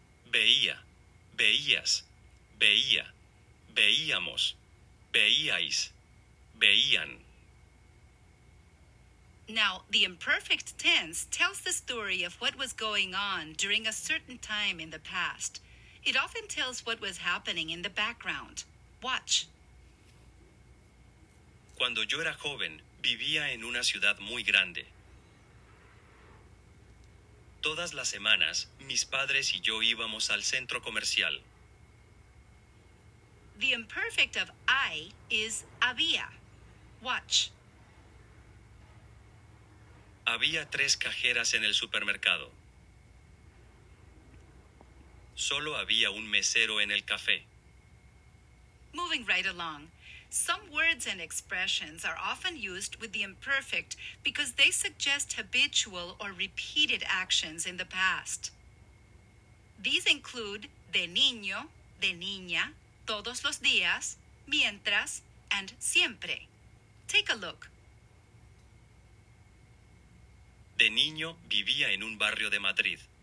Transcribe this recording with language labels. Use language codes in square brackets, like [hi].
[es] Veía, veías, veía, veíamos, veíais, veían. [en] Now, the imperfect tense tells the story of what was going on during a certain time in the past. It often tells what was happening in the background. Watch. [es] Cuando yo era joven, vivía en una ciudad muy grande. Todas las semanas, mis padres y yo íbamos al centro comercial. [en] The imperfect of I is había. Watch. [es] Había 3 cajeras en el supermercado. Solo había un mesero en el café. [en] Moving right along. Some words and expressions are often used with the imperfect because they suggest habitual or repeated actions in the past. These include de niño, de niña, [es] todos los días, [en] mientras, and siempre. Take a look. [es] De niño vivía en un barrio de Madrid.